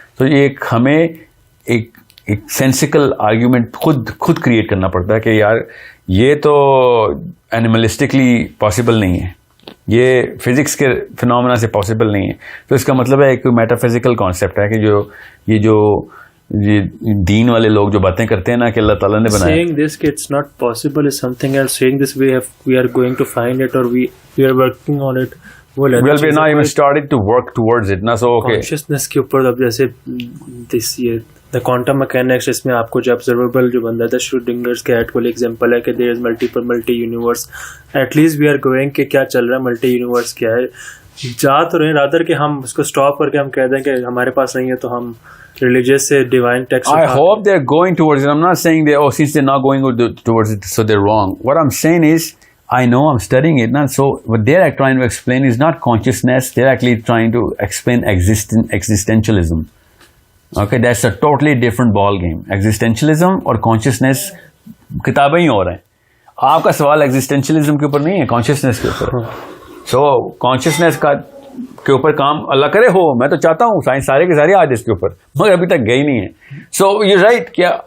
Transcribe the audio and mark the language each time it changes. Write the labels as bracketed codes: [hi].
[ur] تو یہ ہمیں ایک سینسیکل آرگیومنٹ خود کریٹ کرنا پڑتا ہے کہ یار یہ تو اینیملسٹکلی پاسبل نہیں ہے, یہ فزکس کے فنامنا سے پاسبل نہیں ہے. تو اس کا مطلب ہے ایک میٹا فزیکل کانسیپٹ ہے کہ یہ دین والے لوگ جو باتیں کرتے ہیں نا کہ اللہ تعالیٰ نے بنایا. [en] Saying this کہ it's not possible is something else. Saying this we are going to find it or we are working on it. Well, we're not even started to work towards it. So okay. [ur] Consciousness کے اوپر اب جیسے یہ the quantum mechanics اس میں آپ کو جو observable جو بندہ تھا شروڈنگرز کیٹ والی ایگزامپل ہے کہ [en] there is multi universe. At least we are going [ur] کہ کیا چل رہا ہے, multi universe کیا ہے, جا تو رہے رادر کہ ہم اس کو اسٹاپ کر کے ہم کہہ دیں کہ ہمارے پاس نہیں ہے تو ہم ریلیجیس سے divine text. [en] I hope they're going towards it. I'm not saying since they're not going towards it so they're wrong. What I'm saying is I know I'm studying it now, so what they're trying to explain is not consciousness, they're actually trying to explain existentialism. Okay, that's a totally different ball game. [ur] Existentialism اور consciousness کتابیں ہی اور ہیں. آپ کا سوال existentialism کے اوپر نہیں ہے, کانشیسنس کے اوپر. سو کانشیسنس کے اوپر کام اللہ کرے ہو, میں تو چاہتا ہوں سائنس سارے کے سارے آج اس کے اوپر, مگر ابھی تک گئی نہیں ہے. [en] so you right, [ur] کیا